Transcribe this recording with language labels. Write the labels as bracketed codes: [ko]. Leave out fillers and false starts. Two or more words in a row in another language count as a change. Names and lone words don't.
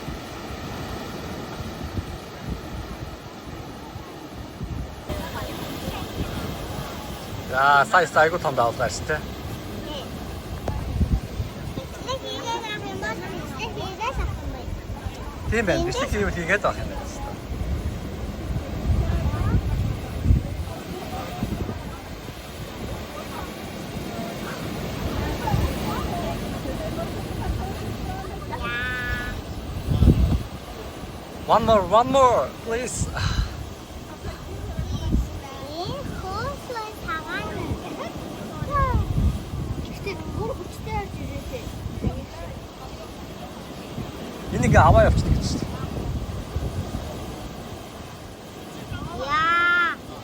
[mn] За, сая айгуу том даалгаа шүү дээ. Тийм байна. Бичлэг хийвэл хийгээд авах юм байна. [en] One more, please. [mn] Энийг аваа явчихдаг гэж шүү дээ. Яа.